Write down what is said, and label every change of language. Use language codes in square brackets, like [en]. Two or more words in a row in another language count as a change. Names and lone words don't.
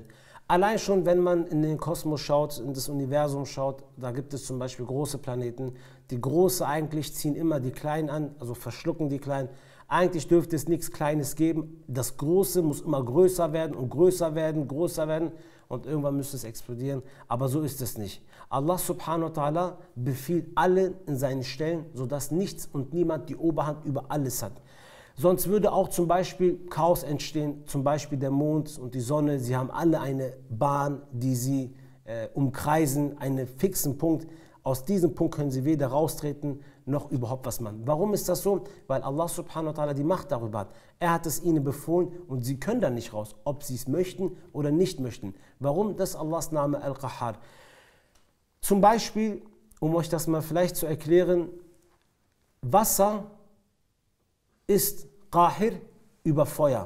[de] Allein schon, wenn man in den Kosmos schaut, in das Universum schaut, da gibt es zum Beispiel große Planeten. Die Große eigentlich ziehen immer die Kleinen an, also verschlucken die Kleinen. Eigentlich dürfte es nichts Kleines geben. Das Große muss immer größer werden und größer werden, größer werden und irgendwann müsste es explodieren. Aber so ist es nicht. [ar] الله سبحانه وتعالى [de] befiehlt alle in seinen Stellen, sodass nichts und niemand die Oberhand über alles hat. Sonst würde auch zum Beispiel Chaos entstehen, zum Beispiel der Mond und die Sonne. Sie haben alle eine Bahn, die sie umkreisen, einen fixen Punkt. Aus diesem Punkt können sie weder raustreten, noch überhaupt was machen. Warum ist das so? Weil [ar] الله سبحانه وتعالى [de] die Macht darüber hat. Er hat es ihnen befohlen und sie können da nicht raus, ob sie es möchten oder nicht möchten. Warum? Das ist Allahs Name Al-Qahhar. Zum Beispiel, um euch das mal vielleicht zu erklären, Wasser ist Qahir über Feuer.